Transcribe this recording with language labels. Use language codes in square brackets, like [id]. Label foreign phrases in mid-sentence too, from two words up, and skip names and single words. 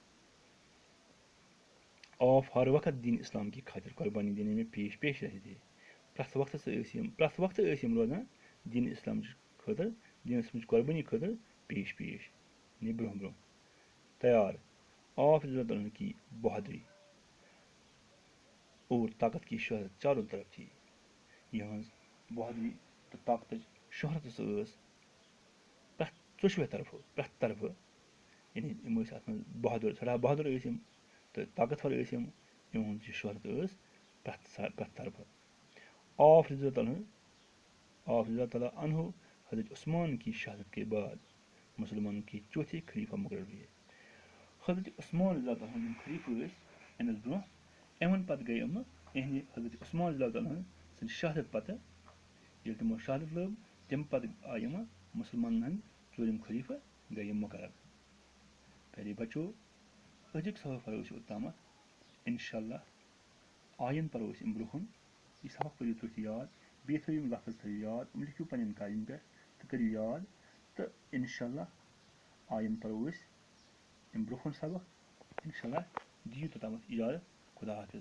[ur] آپ ہر وقت دین اسلام کی خاطر قربانی دینے میں پیش رہے تھے [ks] پرٛٮ۪تھ وقتہٕ ٲسۍ یِم روزان دین اسلامچ خٲطرٕ دین اسلامچ قربانی خٲطرٕ پیش یعنی برونٛہہ تیار [ur] آپ رضی اللہ تعالیٰ کی بہادری اور طاقت کی شہرت چاروں طرف تھی [ks] یِہٕنٛز بہادری تہٕ طاقتٕچ شہرت ہسا ٲس پرٛٮ۪تھ طرفہٕ یعنی یِم ٲسۍ اَتھ منٛز سٮ۪ٹھاہ بہادُر ٲسۍ یِم تہٕ طاقتور ٲسۍ یِہُنٛد یہِ شہرت ٲس پرٛٮ۪تھ طرفہٕ [ur] آپ رضی اللہ تعالیٰ عنہ حضرت عثمان کی شہادت کے بعد مسلمانوں کے چوتھے خلیفہ مقرر ہوئے [ks] حضرت عثمان رضی اللہ تعالیٰ یِم خلیفہٕ ٲسۍ اَمِس برونٛہہ اَمہِ پتہٕ گٔے یِمہٕ یِہنٛدِ حضرت عثمان رضی اللہ تعالیٰ سٕنٛدِ شہادت پتہٕ ییٚلہِ تِمو شہادت لٲب تَمہِ پتہٕ آیہِ یِمہٕ مُسلمانن ہٕنٛدۍ ژوٗرِم خلیفہ گٔے یِم مقرر پیارے بچو أزیُک سبق پرو أسۍ اوٚتامَتھ اِنشاء اللہ آیِنٛد پرو أسۍ اَمہِ برونٛہہ کُن یہِ سبق پٔرِو تُہۍ یاد بیٚیہِ تھٲیِو یِم لفظ تھٲیِو یاد یِم لیکھِو پنٕنٮ۪ن کاپین پٮ۪ٹھ تہٕ کٔرِو یاد تہٕ اِنشاء اللہ آیِنٛد پرو أسۍ اَمہِ برونٛہہ کُن سبق اِنشاء اللہ دِیِو توٚتامَتھ اِجازت خدا حافظ